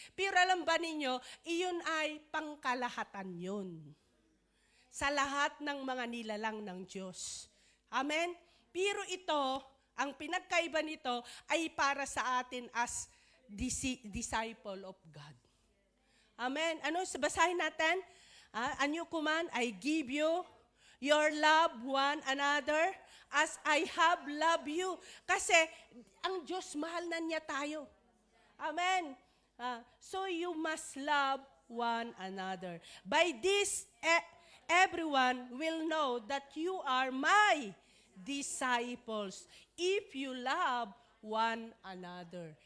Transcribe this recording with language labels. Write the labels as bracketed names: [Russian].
[Filipino] Pero alam ba ninyo, iyon ay pangkalahatan yun. Sa lahat ng mga nilalang ng Diyos. Amen? Pero ito, ang pinagkaiba nito ay para sa atin [English] as disciple of God. [Filipino] Amen? Basahin natin. [English] A new command, I give you your love one another as I have loved you. [Filipino] Kasi ang Diyos, mahal na niya tayo. Amen. [English] So you must love one another. By this, everyone will know that you are my disciples if you love one another.